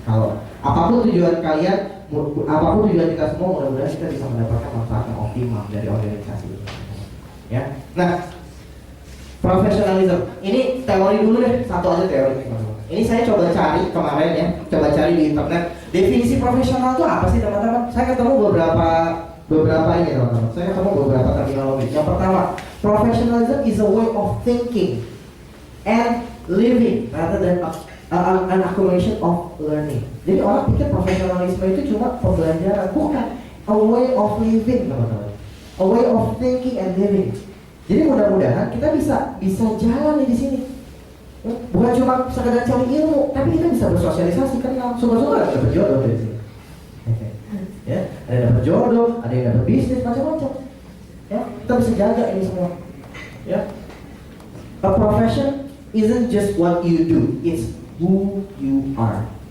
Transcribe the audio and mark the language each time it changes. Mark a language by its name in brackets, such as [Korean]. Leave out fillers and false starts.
[Indonesian] Kalau apapun tujuan kalian, apapun tujuan kita semua, mudah-mudahan kita bisa mendapatkan manfaat yang optimal dari organisasi ini. Ya. Nah, profesionalisme. Ini teori dulu deh, satu aja teori teman-teman. Ini saya coba cari kemarin ya, coba cari di internet. Definisi profesional itu apa sih teman-teman? Saya ketemu beberapa ini teman-teman. Saya ketemu beberapa terminologi. Yang pertama, [English] professionalism is a way of thinking and living rather than an accumulation of learning. [Indonesian] Jadi orang pikir profesionalisme itu cuma pembelajaran, bukan. [English] A way of living [Indonesian] teman-teman. [English] A way of thinking and living. [Indonesian] Jadi mudah-mudahan kita bisa jalan di sini. Bukan cuma sekedar cari ilmu, tapi kita bisa bersosialisasi, kenal. Sumber-sumber ada berjodoh dari sini. Ya, ada yang dapat jodoh, ada yang dapat bisnis, macam-macam. Ya, kita bisa jaga ini semua. [English] Ya, a profession isn't just what you do, it's who you are.